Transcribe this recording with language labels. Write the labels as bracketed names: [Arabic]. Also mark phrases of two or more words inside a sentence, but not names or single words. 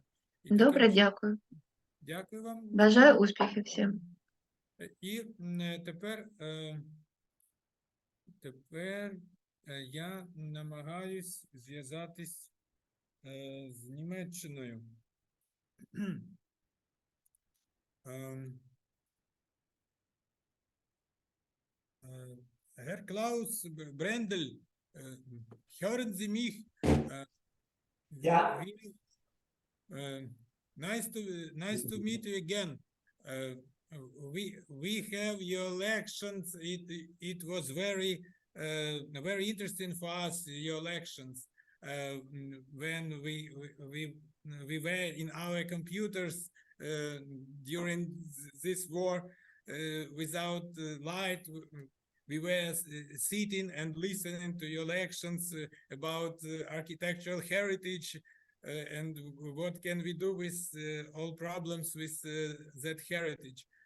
[Ukrainian] І Добре, дякую. Дякую вам. Бажаю успіхів всім. І тепер я намагаюсь зв'язатись з Німеччиною. [German] Herr Klaus, Brendel, hören Sie mich? Ja. [English] Nice to meet you again. We have your lections. It was very interesting for us, your lections. When we were in our computers during this war without light, we were sitting and listening to your lections about architectural heritage and what can we do with all problems with that heritage.